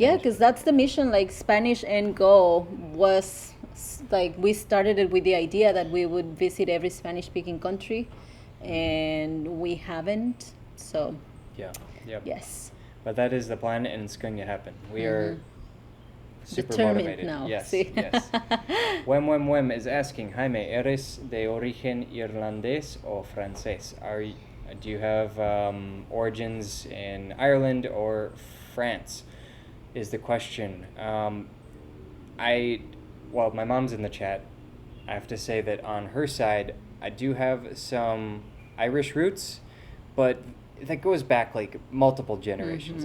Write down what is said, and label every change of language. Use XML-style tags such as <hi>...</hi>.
<en>Yeah, because that's the mission. Like Spanish and Go was like we started it with the idea that we would visit every Spanish-speaking country, and we haven't. So Yeah. yes, But that is the plan, and it's going to happen. We are super determined motivated. now. Yes,</en> <es>Sí.</es> <en>yes. Wem is asking,</en> <es>Jaime, ¿eres de origen irlandés o francés?</es> <en>Are Do you have origins in Ireland or France? Is the question. Well, my mom's in the chat. I have to say that on her side, I do have some Irish roots, but that goes back like multiple generations.</en>